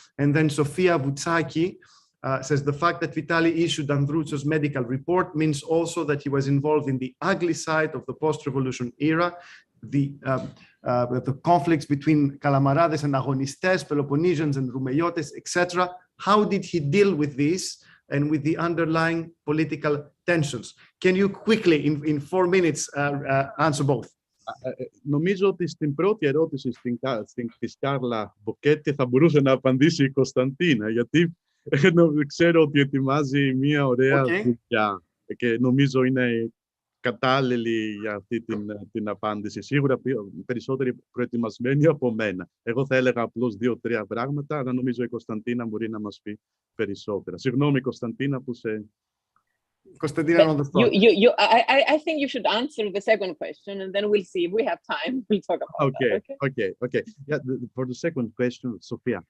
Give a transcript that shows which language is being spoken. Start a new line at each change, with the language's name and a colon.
English: And then Sofia Voutsaki says the fact that Vitali issued Androutsos' medical report means also that he was involved in the ugly side of the post-revolution era, the conflicts between Kalamarades and Agonistes, Peloponnesians and Roumeiotes, etc. How did he deal with this and with the underlying political tensions? Can you quickly, in 4 minutes, answer both?
Greek: Νομίζω ότι στην πρώτη ερώτηση της Κάρλα Μποκέτη θα μπορούσε να απαντήσει η Κωνσταντίνα, γιατί ξέρω ότι ετοιμάζει μια ωραία δουλειά και νομίζω είναι κατάλληλη για αυτή την απάντηση. Σίγουρα περισσότεροι προετοιμασμένοι από μένα. Εγώ θα έλεγα απλώς 2-3 πράγματα, αλλά νομίζω η Κωνσταντίνα μπορεί να μας πει περισσότερα. Συγγνώμη, Κωνσταντίνα, που σε...
English: Constantina on the spot. I think you should answer the second question, and then we'll see if we have time. We'll talk about that. Okay. Yeah, for the second question, Sophia.